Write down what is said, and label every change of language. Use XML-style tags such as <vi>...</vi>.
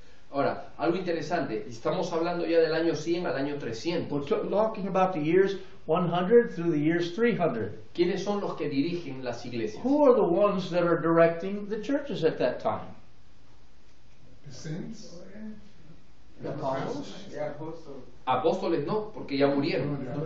<es>Ahora, algo interesante, estamos hablando ya del año 100 al año 300.</es> <en>We're talking about the years 100 through the years 300. ¿Quiénes son los que dirigen las iglesias? Who are the ones that are directing the churches at that time? The saints. The apostles?</en> <es>Apóstoles no, porque ya murieron.</es>